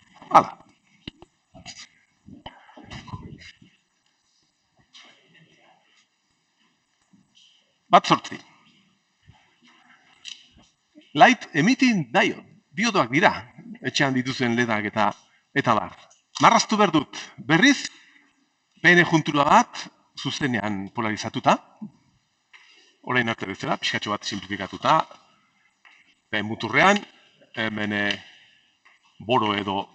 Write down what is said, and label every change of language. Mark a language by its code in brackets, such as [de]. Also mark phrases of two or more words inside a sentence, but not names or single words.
[eu] Hala. Bat sortzi. [en] Light emitting diode. [eu] Diodoak dira, etxean dituzen ledak eta bar. Marraztu behar dut, berriz, PN juntura bat, zuzenean polarizatuta, orain arte bezala, pixkatxo bat simplifikatuta, muturrean, hemen boro edo,